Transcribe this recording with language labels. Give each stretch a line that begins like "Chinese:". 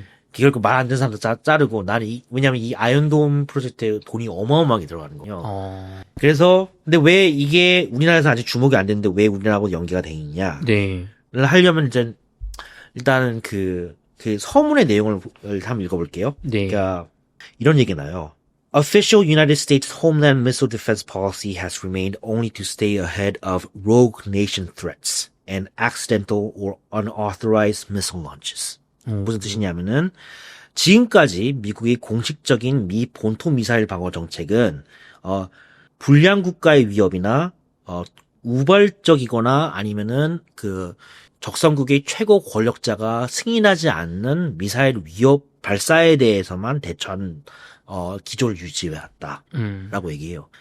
Korean: 결국 말 안 듣는 사람도 자르고 나는 왜냐면 이 아이언돔 프로젝트에 돈이 어마어마하게 들어가는 거예요. 그래서 근데 왜 이게 우리나라에서 아직 주목이 안 됐는데 왜 우리나라하고 연계가 돼 있냐를 네. 하려면 이제 일단은 그 서문의 내용을 한번 읽어볼게요. 네. 그러니까 이런 얘기 나요.
English: Official United States Homeland Missile Defense Policy has remained only to stay ahead of rogue nation threats and accidental or unauthorized missile launches.
Korean: 무슨 뜻이냐면은 지금까지 미국의 공식적인 미 본토 미사일 방어 정책은 불량 국가의 위협이나 우발적이거나 아니면은 그 적성국의 최고 권력자가 승인하지 않는 미사일 위협 발사에 대해서만 대처하는 기조를 유지해왔다라고 얘기해요.